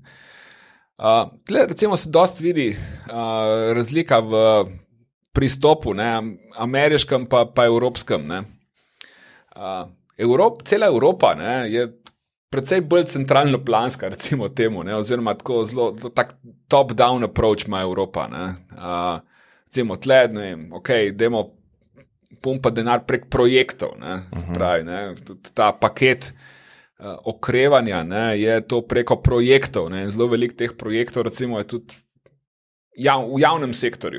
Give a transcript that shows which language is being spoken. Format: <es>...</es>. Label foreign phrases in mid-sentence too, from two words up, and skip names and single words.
<sl>Tle recimo se dosti vidi razlika v pristopu, ne, ameriškem pa evropskem. Ne. Cela Evropa, ne, je precej bolj centralno planska, recimo temu, ne, oziroma tako zelo tak</sl> <en>top-down approach</en> <sl>ima Evropa. Ne. Recimo tle, ne vem, dajmo pumpa denar prek projektov, ne, pravi, ne, ta paket okrevanja, ne, je to preko projektov, ne, zelo veliko teh projektov, recimo, je tudi v javnem sektorju.</sl>